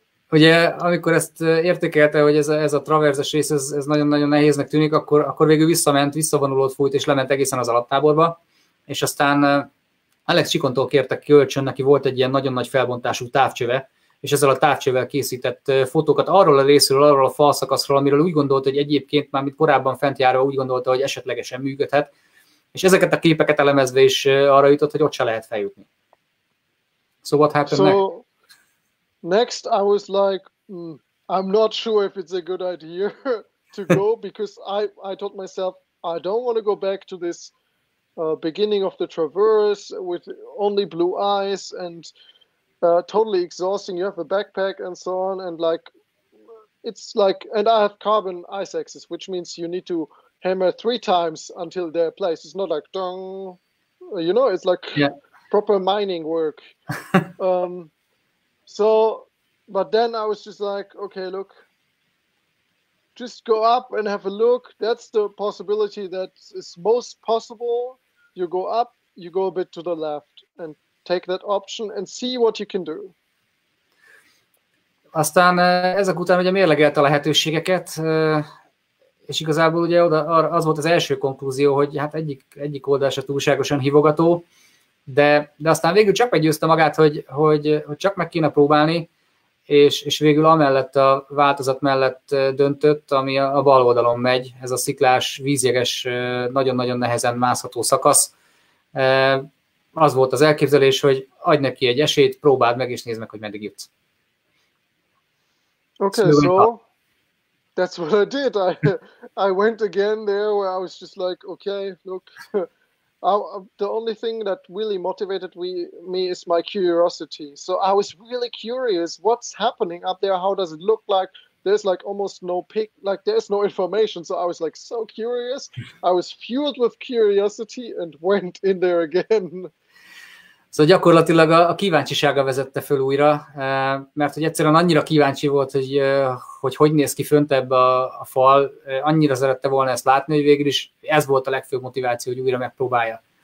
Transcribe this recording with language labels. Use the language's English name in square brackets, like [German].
[Hungarian] Ugye, amikor ezt értékelte, hogy ez a traverzes rész, ez nagyon-nagyon nehéznek tűnik, akkor végül visszavonulót fújt, és lement egészen az alaptáborba, és aztán Alex Csikontól kértek kölcsön, neki volt egy ilyen nagyon nagy felbontású távcsöve, és ezzel a távcsővel készített fotókat arról a részről, arról a falszakaszról, amiről úgy gondolta, hogy egyébként már mint korábban fent járva úgy gondolta, hogy esetlegesen működhet, és ezeket a képeket elemezve is arra jutott, hogy ott se lehet feljutni. [English] So what happened next? Next I was like, I'm not sure if it's a good idea to go, because I told myself, I don't want to go back to this beginning of the traverse with only blue eyes and totally exhausting. You have a backpack and so on, and like it's like, and I have carbon ice axes, which means you need to hammer 3 times until they're placed. It's not like dong, you know, it's like proper mining work. So, but then I was just like, okay, look, just go up and have a look. That's the possibility that is most possible. You go up, you go a bit to the left, and take that option and see what you can do. [Hungarian] Aztán ezek után ugye mérlegelte a lehetőségeket, és igazából ugye az volt az első konklúzió, hogy hát egyik oldal se túlságosan hívogató, de aztán végül csak meggyőzte magát, hogy csak meg kéne próbálni, és végül amellett a változat mellett döntött, ami a bal oldalon megy, ez a sziklás, vízjeges, nagyon-nagyon nehezen mászható szakasz. Az volt az elképzelés, hogy adj neki egy esélyt, próbáld meg, és nézd meg, hogy meddig jutsz. [English] Okay, so that's what I did. I went again there where I was just like, okay, look, the only thing that really motivated me is my curiosity. So I was really curious, what's happening up there? How does it look like? There's like almost no like there's no information. So I was like so curious. I was fueled with curiosity and went in there again. [Hungarian] Szóval gyakorlatilag a kíváncsisága vezette föl újra, mert hogy egyszerűen annyira kíváncsi volt, hogy néz ki fönt ebbe a fal, annyira szerette volna ezt látni, hogy végül is ez volt a legfőbb motiváció, hogy újra megpróbálja.